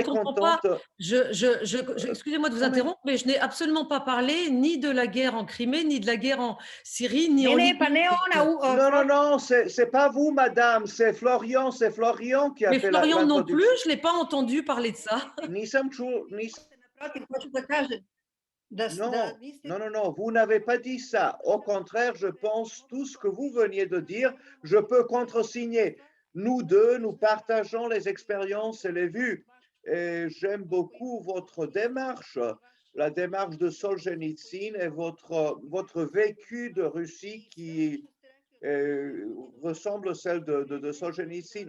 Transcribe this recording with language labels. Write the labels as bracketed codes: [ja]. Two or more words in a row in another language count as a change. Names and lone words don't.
[fr] comprends pas. contente. Excusez-moi de vous Non, mais interrompre, mais je n'ai absolument pas parlé ni de la guerre en Crimée, ni de la guerre en Syrie, ni en [sr] Ne ne pa [fr] Libye. [sr] ne ona [fr] non, non, non, c'est pas vous, madame, c'est Florian qui a Mais fait Florian non plus, l'introduction. je ne l'ai pas entendu parler de ça. [sr] Nisam Chou, protiv, hoću da kažem da [fr] non, [sr] niste [fr] non, non, non, vous n'avez pas dit ça. Au contraire, je pense tout ce que vous veniez de dire, je peux contresigner. Nous deux, nous partageons les expériences et les vues. Et j'aime beaucoup votre démarche, la démarche de Solzhenitsyn et votre vécu de Russie qui ressemble à celle de Solzhenitsyn.